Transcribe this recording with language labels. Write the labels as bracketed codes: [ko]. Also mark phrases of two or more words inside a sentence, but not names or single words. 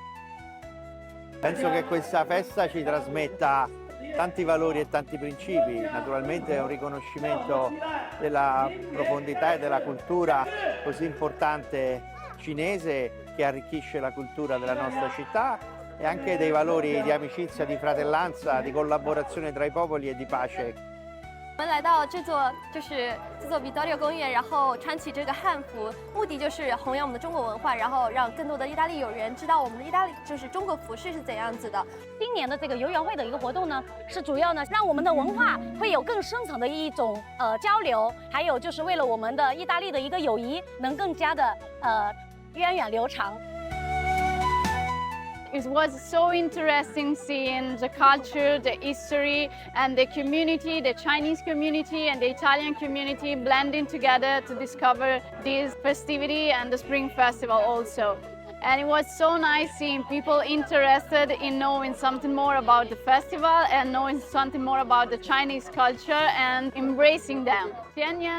[it] Penso che questa festa ci trasmetta tanti valori e tanti principi, naturalmente è un riconoscimento della profondità e della cultura così importante cinese che arricchisce la cultura della nostra città e anche dei valori di amicizia, di fratellanza, di collaborazione tra i popoli e di pace. [zh] 我们来到这座Vittorio 公园，然后穿起这个汉服，目的就是弘扬我们的中国文化，然后让更多的意大利友人知道我们的意大利中国服饰是怎样子的。今年的这个游园会的一个活动呢，是主要呢让我们的文化会有更深层的一种交流，还有就是为了我们的意大利的一个友谊能更加的源远流长。 [en] It was so interesting seeing the culture, the history, and the community, the Chinese community and the Italian community blending together to discover this festivity and the Spring Festival also. And it was so nice seeing people interested in knowing something more about the festival and knowing something more about the Chinese culture and embracing them.